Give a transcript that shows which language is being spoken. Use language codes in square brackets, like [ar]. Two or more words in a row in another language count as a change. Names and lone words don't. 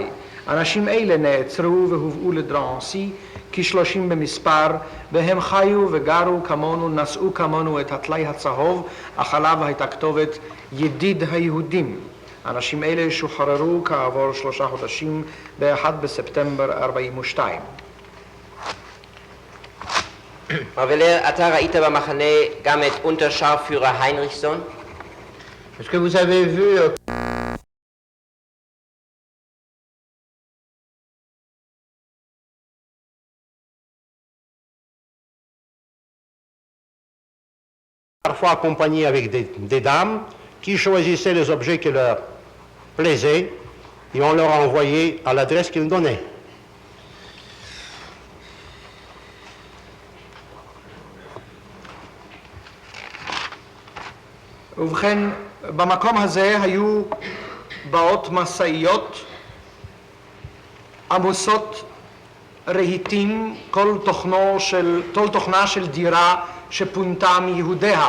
[he] אנשים אלה נעצרו והובאו לדרנסי, כ-30 במספר, והם חיו וגרו כמונו, נשאו כמונו את הטלאי הצהוב, אך עליו הייתה כתובת ידיד היהודים. אנשים אלה שוחררו כעבור 3 חודשים ב-1 בספטמבר 42. מר ולר, אתה ראית במחנה גם את אונטרשארפיורר היינריכסון? [fr] Est-ce que vous avez vu parfois accompagnés avec des dames qui choisissaient les objets qui leur plaisaient et on leur envoyait à l'adresse qu'ils donnaient. [he] ובכן, במקום הזה היו באות משאיות עמוסות רהיטים, כל תוכנה של דירה שפונתה מיהודיה.